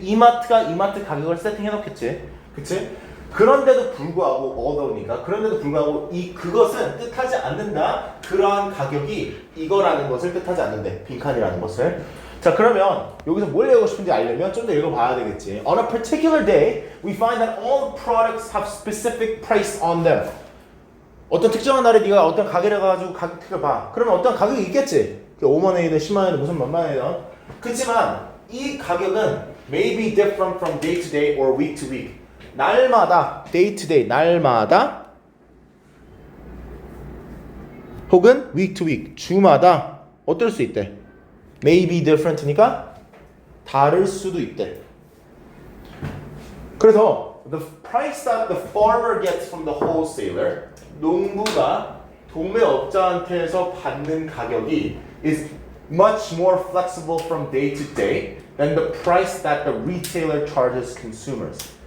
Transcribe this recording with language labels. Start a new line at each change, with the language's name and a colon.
Korean: 이마트가 이마트 가격을 세팅해놓겠지. 그렇지? 그런데도 불구하고 어더우니까 그런데도 불구하고 그것은 뜻하지 않는다. 그러한 가격이 이거라는 것을 뜻하지 않는데 빈칸이라는 것을. 자, 그러면 여기서 뭘 외우고 싶은지 알려면 좀 더 읽어봐야 되겠지.
English: On a particular day, we find that all products have specific price on them.
Korean: 어떤 특정한 날에 네가 어떤 가게를 가가지고 가격을 봐. 그러면 어떤 가격이 있겠지. 5만 원이든 10만 원이든 무슨 몇만 원이든. 그렇지만 이 가격은
English: may be different from day to day or week to week.
Korean: 날마다, day to day, 날마다 혹은 week to week, 주마다 어떨 수 있대? may be different니까 다를 수도 있대.
English: 그래서 the price that the farmer gets from the wholesaler,
Korean: 농부가 도매업자한테서 받는 가격이
English: is much more flexible from day to day than the price that the retailer charges consumers.